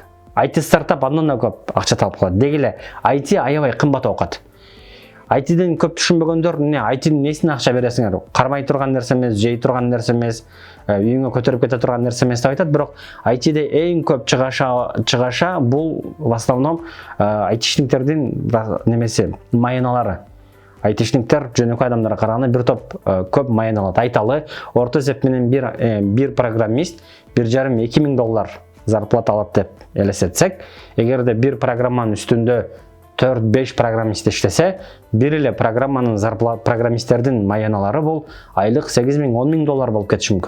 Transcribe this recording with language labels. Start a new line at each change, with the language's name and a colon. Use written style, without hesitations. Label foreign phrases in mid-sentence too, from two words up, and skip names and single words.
Kyrgyz: IT стартап андан да көп акча талап кылат. Деги эле IT аябай кымбат окат. IT-ден көп түшүнбөгөндөр, IT-nin несине акча бересиңер? Кармай турган нерсе эмес, жей турган нерсе эмес, үйүңө көтөрүп кете турган нерсе эмес деп айтат. Бирок IT-де эң көп чыгаша бул
Russian: в основном
Kyrgyz: IT-шниктердин немеси, маяналары. IT-шниктер жөнөкөй адамдарга караганда бир топ көп маян алат. Айталы, орто эсеп менен бир программист 1,5-2 миң доллар зарплата алат деп элестетсек, эгерде бир программанын үстүндө 4-5 программист иштесе, бир эле программанын программисттердин маяналары бул айлык 8 миң, 10 миң доллар болуп кетиши мүмкүн.